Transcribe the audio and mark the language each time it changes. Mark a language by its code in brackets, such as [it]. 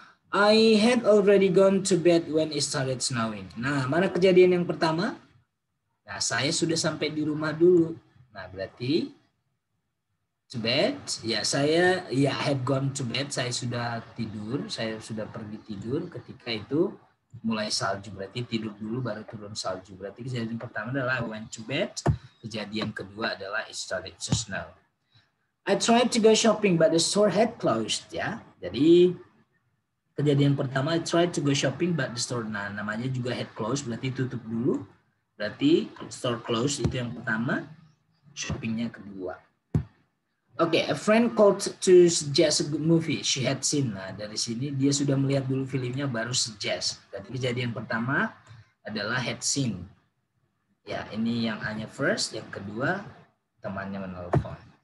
[en] I had already gone to bed when it started snowing. [id] Nah, mana kejadian yang pertama? Nah, saya sudah sampai di rumah dulu. Nah, berarti [en] to bed, [id] ya saya [en] had gone to bed, [id] saya sudah tidur, saya sudah pergi tidur ketika itu mulai salju, berarti tidur dulu baru turun salju. Berarti kejadian pertama adalah [en] I went to bed, [id] kejadian kedua adalah [en] it started to snow. I tried to go shopping but the store had closed, ya. [id] Jadi kejadian pertama [en] I tried to go shopping but the store, [id] nah namanya juga [en] had closed, [id] berarti tutup dulu. Berarti [en] store closed [id] itu yang pertama, shoppingnya kedua. [en] Oke, a friend called to suggest a good movie she had seen. [id] Nah, dari sini dia sudah melihat dulu filmnya baru suggest. Jadi kejadian pertama adalah [en] had seen. [id] Ya, ini yang hanya first, yang kedua temannya menelpon.